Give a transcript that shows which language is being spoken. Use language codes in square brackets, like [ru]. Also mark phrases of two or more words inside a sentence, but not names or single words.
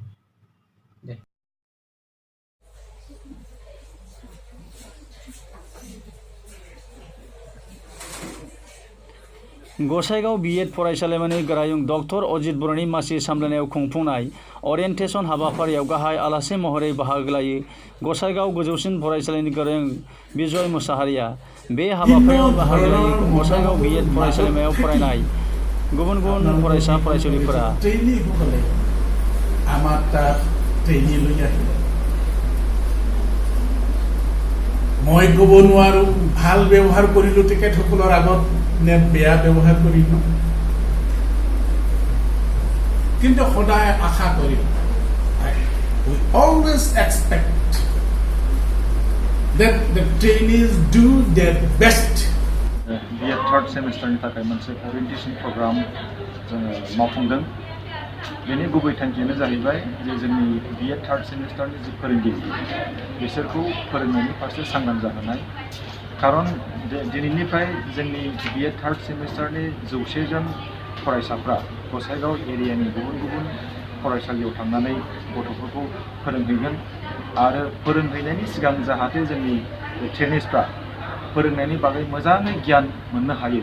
[brx] गसाइगाव बिएड फरायसालिमानि गोरायुं डक्टर अजित बर'नि मासि सामलायनायाव खुंफुंनाय ओरिएन्टेसन हाबाफारियाव गाहाय आलासि महरै बाहागो लायो गसाइगाव गोजौसिन फरायसालिनि गोरायुं बिजय मुसाहारिया। बे हाबाफारियाव बाहागो लायो गसाइगाव बिएड फरायसालिमायाव फरायनाय गुबुन गुबुन फरायसा फरायसुलिफोरा। [as] মই ক'ব নোৱাৰোঁ ভাল ব্যৱহাৰ কৰিলোঁ তেখেতসকলৰ আগত নে বেয়া ব্যৱহাৰ কৰিলোঁ, কিন্তু সদায় আশা কৰিম [en] we always expect that the trainees do their best. [brx] बिएड थार्ड सेमिस्टारनि थाखाय मोनसे [en] orientation program [brx] जोङो मावफुंदों। बेनि गुबै थांखियानो जाहैबाय जे जोंनि बिएड थार्ड सेमिस्टारनि जि फोरोंगिरि बिसोरखौ फोरोंनायनि फारसे सांग्रां जाहोनाय। खारन दिनैनिफ्राय जोंनि बिएड थार्ड सेमिस्टारनि 100 जन फरायसाफ्रा गसाइगाव एरियानि गुबुन गुबुन फरायसालियाव थांनानै गथ'फोरखौ फोरोंहैगोन आरो फोरोंहैनायनि सिगां जाहाथे जोंनि ट्रेनिसफ्रा फोरोंनायनि बागै मोजाङै गियान मोननो हायो।